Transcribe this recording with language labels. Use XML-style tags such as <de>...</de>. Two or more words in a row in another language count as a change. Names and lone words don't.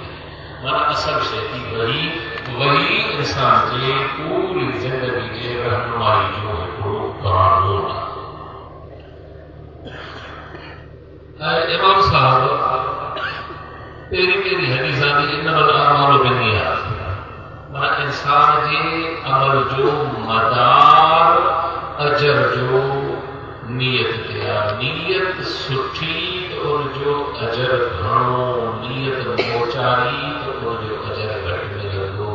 <sd>माना असल शइ थी वही इंसान जे पूरी ज़िंदगी जे रहनुमाई जो हिकिड़ो क़ानून आहे। इमाम साहब पहिरीं हदीसां जी</sd> <ar>إنما الأعمال بالنيات</ar> <sd>माना इंसान जे अमल जो मदार अजर जो नीयत ते आहे। नीयत सुठी त उनजो अजर घणो। नीयत मोचारी त उनजो अजर घटि मिलंदो।</sd>